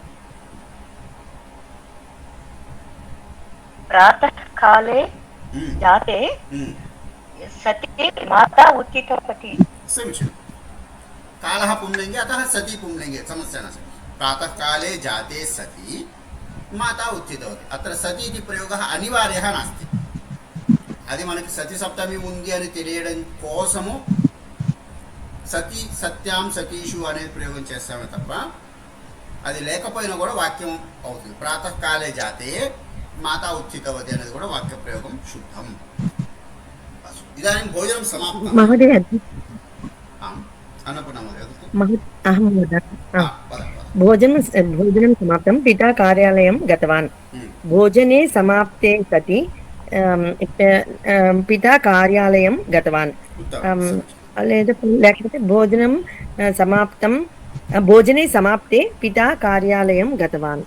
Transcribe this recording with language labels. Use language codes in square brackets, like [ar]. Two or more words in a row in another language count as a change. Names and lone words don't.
[sa] प्रातःकाले जाते सति माता उत्थितवती। समीचीनं। कालः पुंलिङ्गे, अतः सति पुंलिङ्गे, समस्या नास्ति। प्रातःकाले जाते सति माता उत्थितवती। अत्र सति इति प्रयोगः अनिवार्यः नास्ति। [te] అది మనకి సతి సప్తమి ఉంది అని తెలియడం కోసము [sa] సతి సత్యాం సతీషు [te] అనేది ప్రయోగం చేస్తామే తప్ప అది లేకపోయినా కూడా వాక్యం అవుతుంది. [sa] ప్రాతःకాలే జాతే మాతా ఉత్థితవతి [te] అనేది కూడా వాక్య ప్రయోగం శుద్ధం. [sa] ఇదాनीं భోజనం సమాప్తం. महोदय, अन्नपूर्णा महोदय, अहं भोजनं समाप्तं। पिता कार्यालयं गतवान्। भोजने समाप्ते सति पिता कार्यालयं गतवान्। लेखते भोजनं समाप्तं, भोजने समाप्ते पिता कार्यालयं गतवान्।